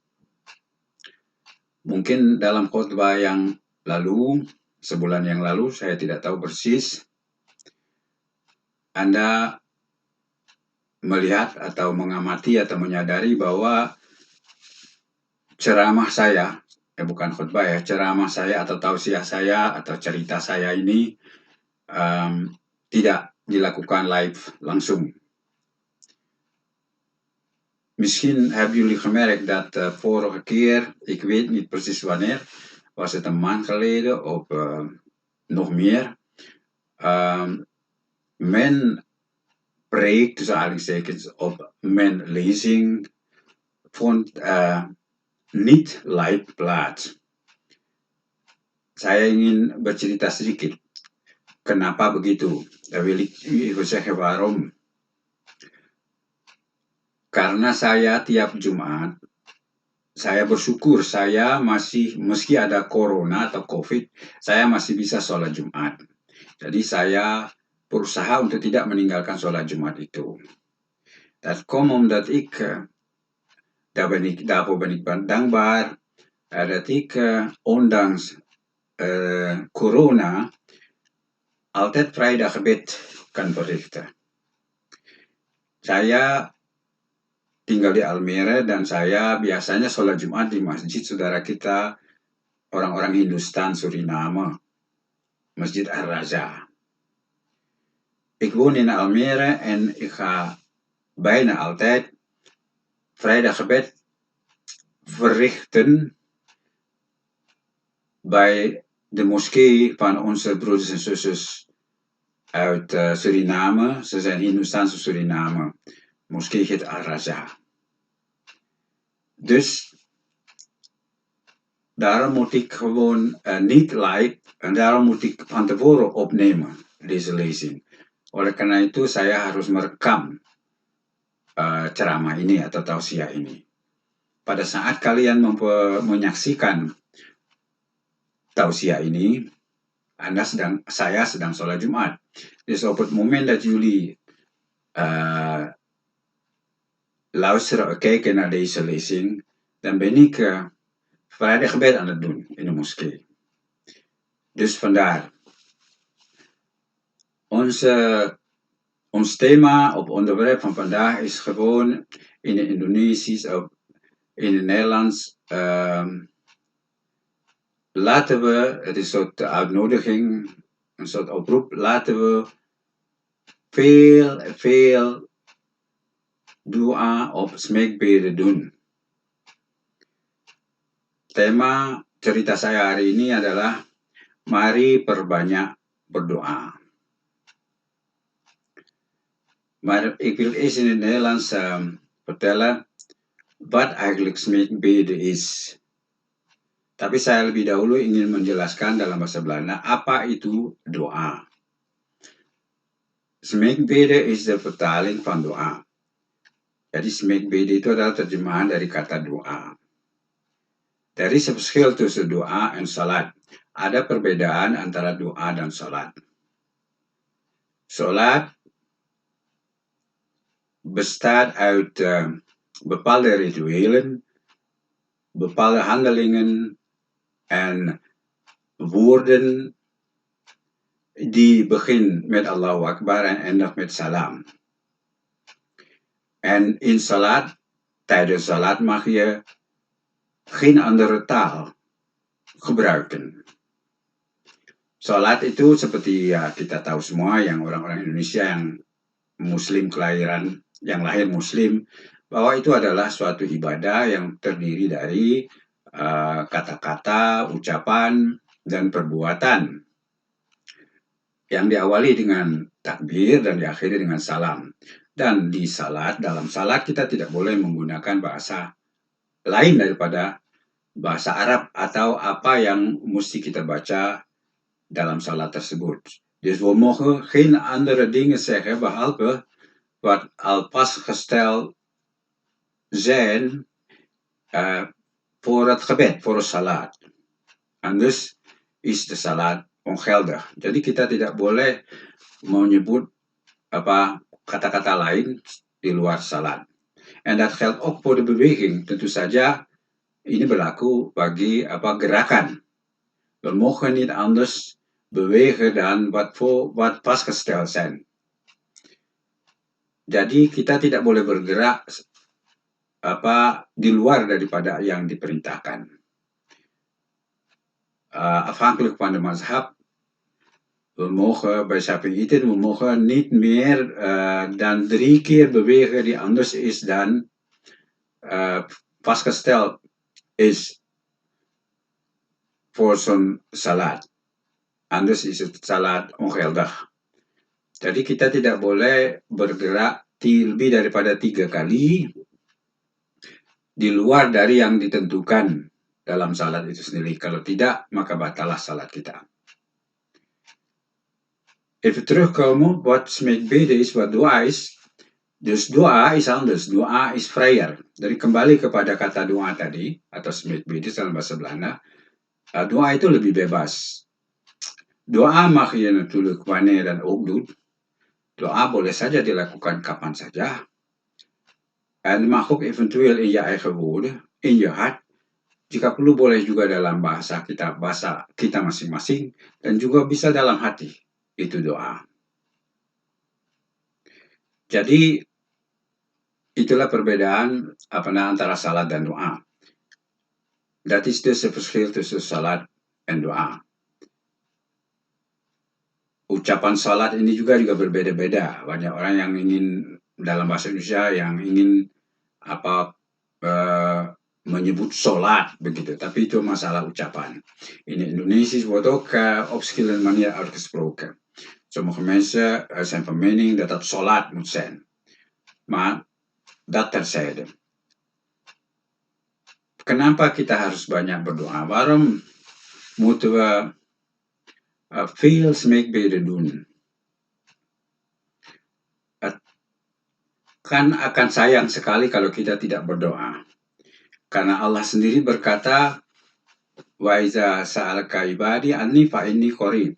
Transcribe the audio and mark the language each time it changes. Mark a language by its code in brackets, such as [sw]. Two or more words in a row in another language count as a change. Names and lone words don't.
[id] Mungkin dalam khutbah yang lalu, sebulan yang lalu, saya tidak tahu persis, Anda melihat atau mengamati atau menyadari bahwa ceramah saya, bukan khutbah ya, ceramah saya atau tausiah saya atau cerita saya ini tidak dilakukan live langsung. [nl] Misschien hebben jullie gemerkt dat vorige keer, ik weet niet precies wanneer, was het een maand geleden of nog meer, mijn preek, tussen aanhalingstekens, of mijn lezing vond niet live plaats. [id] Saya ingin bercerita sedikit. Kenapa begitu? [nl] Dan wil ik u even zeggen waarom. [id] Karena saya tiap Jumat, saya bersyukur saya masih, meski ada corona atau COVID, saya masih bisa sholat Jumat. Jadi saya berusaha untuk tidak meninggalkan sholat Jumat itu. [nl] Dat komt omdat ik, daarvoor ben ik dankbaar, dat ik ondanks corona altijd vrijdaggebed kan verrichten. [id] Saya tinggal di Almere dan saya biasanya sholat Jumat di masjid saudara kita orang-orang Hindustan Suriname, Masjid Ar-Raza. [nl] Ik woon in Almere en ik ga bijna altijd vrijdaggebed verrichten bij de moskee van onze broeders en zusters uit Suriname. Ze zijn Hindoestaanse Suriname. Moskee heet Al-Raza. Dus daarom moet ik gewoon niet live en daarom moet ik van tevoren opnemen deze lezing. [id] Oleh karena itu saya harus merekam ceramah ini atau tausiah ini. Pada saat kalian menyaksikan tausiah ini, saya sedang sholat Jumat. [nl] Dus op het moment dat jullie luisteren of kijken naar deze lezing, dan ben ik vrijdaggebed aan het doen in de moskee. Dus vandaar. Ons thema of onderwerp van vandaag is gewoon in het Indonesisch of in het Nederlands. Laten we, het is een soort uitnodiging, een soort oproep, laten we veel doa of smeekbeden doen. [id] Tema cerita saya hari ini adalah mari perbanyak berdoa. [nl] Maar ik wil eerst in het Nederlands vertellen wat eigenlijk smeekbeden is. [id] Tapi saya lebih dahulu ingin menjelaskan dalam bahasa Belanda apa itu doa. [nl] Smeekbeden is de vertaling van doa. [id] Jadi smeekbeden itu adalah terjemahan dari kata doa. [en] There is a [nl] verschil tussen doa en salat. [id] Ada perbedaan antara doa dan salat. [nl] Salat bestaat uit bepaalde rituelen, bepaalde handelingen en woorden die begin met Allahu Akbar en eindigt met salam. En in salat, tijdens salat mag je geen andere taal gebruiken. [id] Salat itu seperti ya kita tahu semua yang orang-orang Indonesia yang muslim kelahiran, yang lahir muslim, bahwa itu adalah suatu ibadah yang terdiri dari kata-kata, ucapan, dan perbuatan yang diawali dengan takbir dan diakhiri dengan salam. Dan di salat, dalam salat kita tidak boleh menggunakan bahasa lain daripada bahasa Arab atau apa yang mesti kita baca dalam salat tersebut. [nl] Dus we mogen geen andere dingen zeggen behalve wat al vastgesteld zijn voor het gebed, voor het salat. Anders is de salat ongeldig. [id] Jadi kita tidak boleh menyebut kata-kata lain di luar salat. [nl] En dat geldt ook voor de beweging. [id] Tentu saja ini berlaku bagi gerakan. [nl] We mogen niet anders bewegen dan wat vastgesteld zijn. [id] Jadi kita tidak boleh bergerak di luar daripada yang diperintahkan. [nl] Afhankelijk van de mazhab, we mogen bij Shafi'iten, we mogen niet meer dan 3 keer bewegen die anders is dan vastgesteld is voor zo'n salat. Anders is het salat ongeldig. [id] Jadi kita tidak boleh bergerak lebih daripada 3 kali di luar dari yang ditentukan dalam salat itu sendiri. Kalau tidak, maka batalah salat kita. [nl] Even terugkomen wat smeekbeden is, wat doa is. Dus doa is anders, doa is vrijer. [id] Jadi kembali kepada kata doa tadi, atau smeekbeden dalam bahasa Belanda. Doa itu lebih bebas. [nl] Doa mag je natuurlijk wanneer dan ook doen. [id] Doa boleh saja dilakukan kapan saja. [nl] En mag ook eventueel in je eigen woorden, in je hart. [id] Jika perlu boleh juga dalam bahasa kita masing-masing. Dan juga bisa dalam hati. Itu doa. Jadi itulah perbedaan antara salat dan doa. [nl] Dat is dus het verschil tussen salat en doa. [id] Ucapan salat ini juga berbeda-beda. Banyak orang yang ingin dalam bahasa Indonesia yang ingin menyebut salat begitu, tapi itu masalah ucapan. [nl] In Indonesisch wordt ook op verschillende manieren uitgesproken. Sommige mensen zijn van mening dat dat salat moet zijn. Maar dat terzijde. [id] Kenapa kita harus banyak berdoa? [nl] Waarom moeten we veel smeekbeden doen? Het kan [id] akan sayang sekali kalau kita tidak berdoa. Karena Allah sendiri berkata, [ar] وإذا سألك عبادي عني فإني قريب.